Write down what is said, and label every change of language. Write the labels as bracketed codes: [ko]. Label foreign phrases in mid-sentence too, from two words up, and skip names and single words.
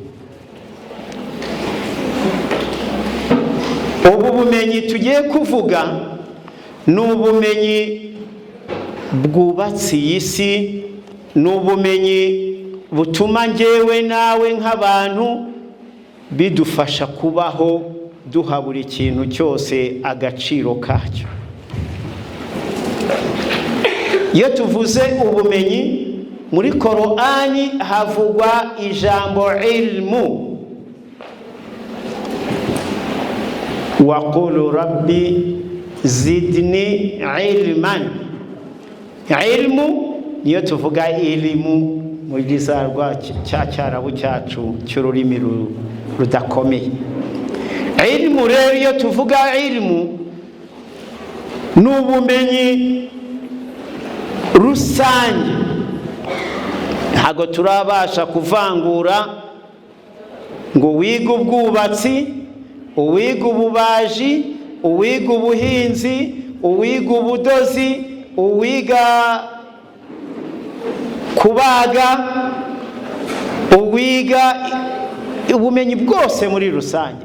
[rw] Ubu bumenyi tugiye kuvuga ni ubumenyi bwubatse iyi si, ni ubumenyi butuma njyewe nawe nk'abantu bidufasha kubaho duha buri kintu cyose agaciro kacyo. Iyo tuvuze ubumenyi muri Korani havugwa ijambo ilmu. [ar] وقل رب زدني علما. [rw] Ilmu niyo tuvuga ilimu muri zarwa cyarabu cyacu cy'ururimi rudakomeye. Ilmu rero iyo tuvuga ilmu ni ubumenyi rusange, ntago turabasha kuvangura ngo wiga ubwubatsi, uwiga ububaji, uwiga ubuhinzi, uwiga ubudozi, uwiga kubaga, uwiga ubumenyi bwose muri rusange.